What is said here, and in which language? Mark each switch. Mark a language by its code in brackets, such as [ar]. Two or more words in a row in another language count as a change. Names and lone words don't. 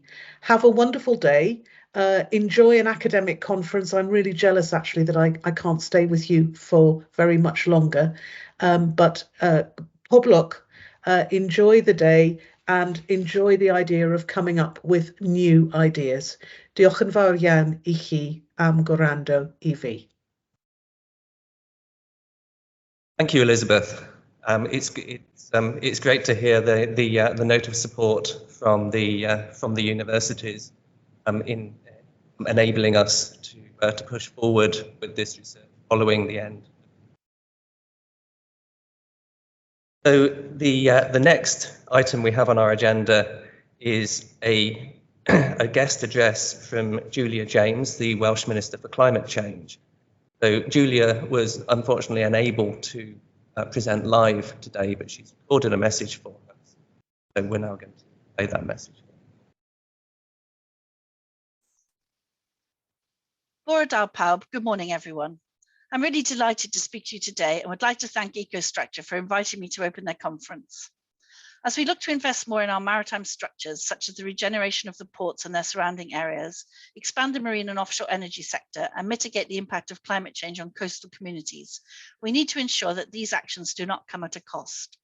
[en] Have a wonderful day. Enjoy an academic conference. I'm really jealous, actually, that I can't stay with you for very much longer. But pob enjoy the day and enjoy the idea of coming up with new ideas. [cy] Diolch yn fawr iawn I chi am gwrando I fi. [en] Thank you, Elizabeth. It's great to hear the note of support from the universities in enabling us to push forward with this research following the end. So the next item we have on our agenda is a guest address from Julia James, the Welsh Minister for Climate Change. So Julia was unfortunately unable to present live today, but she's recorded a message for us. So we're now going to play that message. [cy] Bore da pawb, [en] good morning everyone. I'm really delighted to speak to you today and would like to thank Ecostructure for inviting me to open their conference. As we look to invest more in our maritime structures, such as the regeneration of the ports and their surrounding areas, expand the marine and offshore energy sector, and mitigate the impact of climate change on coastal communities, we need to ensure that these actions do not come at a cost.